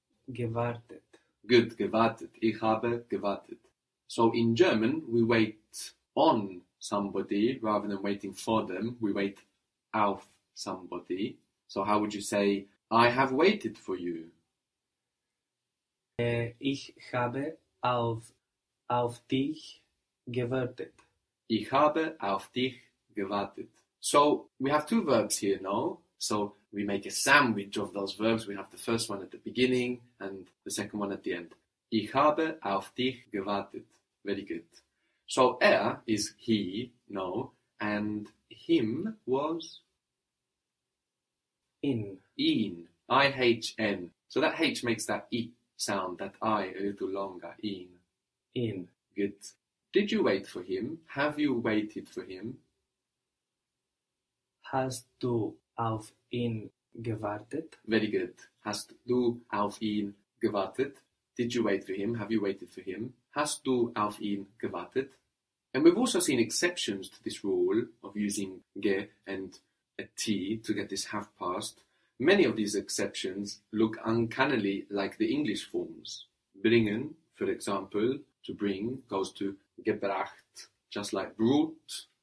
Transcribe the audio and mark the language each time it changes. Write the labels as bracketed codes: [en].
[de] Gewartet. [en] Good. [de] Gewartet. Ich habe gewartet. [en] So in German, we wait on somebody rather than waiting for them. We wait auf somebody. So how would you say, I have waited for you? [de] Ich habe auf dich gewartet. Ich habe auf dich gewartet. [en] So we have two verbs here now. So we make a sandwich of those verbs. We have the first one at the beginning and the second one at the end. [de] Ich habe auf dich gewartet. [en] Very good. So is he, no, and him was? [de] In. I-H-N. [en] So that H makes that E sound, that I a little longer, in. [de] In. [en] Good. Did you wait for him? Have you waited for him? [de] Hast du auf ihn gewartet? [en] Very good. [de] Hast du auf ihn gewartet? [en] Did you wait for him? Have you waited for him? [de] Hast du auf ihn gewartet? [en] And we've also seen exceptions to this rule of using ge and a T to get this have past. Many of these exceptions look uncannily like the English forms. Bringen, for example, to bring goes to gebracht, just like brought.